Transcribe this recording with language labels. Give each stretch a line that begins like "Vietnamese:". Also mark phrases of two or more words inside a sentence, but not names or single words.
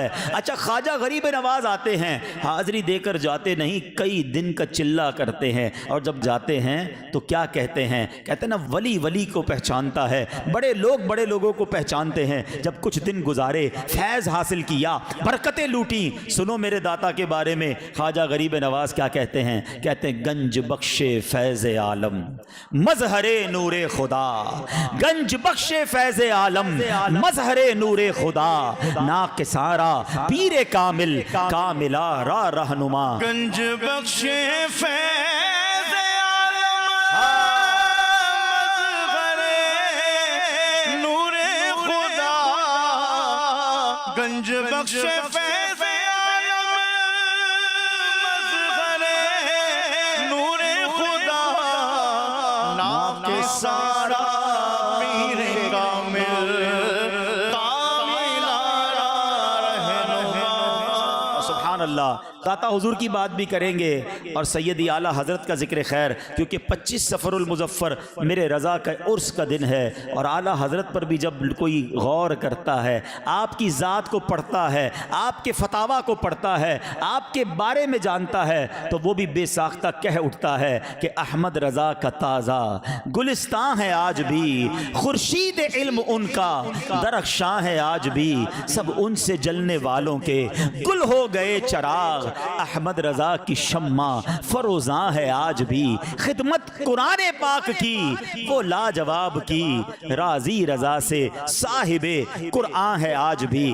Urdu: اچھا خواجہ غریب نواز آتے ہیں، حاضری دے کر جاتے نہیں، کئی دن کا چلہ کرتے ہیں، اور جب جاتے ہیں تو کیا کہتے ہیں نا ولی کو پہچانتا ہے، بڑے لوگوں کو پہچانتے ہیں۔ جب کچھ دن گزارے، فیض حاصل کیا، برکتیں لوٹی، سنو میرے داتا کے بارے میں خواجہ غریب نواز کیا کہتے ہیں
Persian: گنج بخش فیض عالم مظہر نور خدا، گنج بخش فیض عالم مظہر نور خدا، ناقصارا پیر کامل کاملا را رہنما، گنج بخش فیض عالم مظہر نور خدا، گنج بخش فیض عالم مظہر نور خدا، ناقصارا پیر کامل کاملا را رہنما۔
Arabic: سبحان اللہ،
Urdu: داتا حضور کی بات بھی کریں گے اور سیدی اعلیٰ حضرت کا ذکر خیر، کیونکہ 25 صفر المظفر میرے رضا کا عرس کا دن ہے اور اعلیٰ حضرت پر بھی جب کوئی غور کرتا ہے، آپ کی ذات کو پڑھتا ہے، آپ کے فتاویٰ کو پڑھتا ہے, आपके फतावा को पढ़ता है, آپ کے بارے میں جانتا ہے، تو وہ بھی بے ساختہ کہہ اٹھتا ہے کہ احمد رضا کا تازہ گلستاں ہے آج بھی، خورشید علم ان کا درخشاں ہے آج بھی، سب ان سے جلنے والوں کے گل ہو گئے چراغ، احمد رضا کی شمع فروزاں ہے آج بھی، خدمت قرآن پاک کی وہ لاجواب کی، راضی رضا سے صاحب قرآن ہے آج بھی.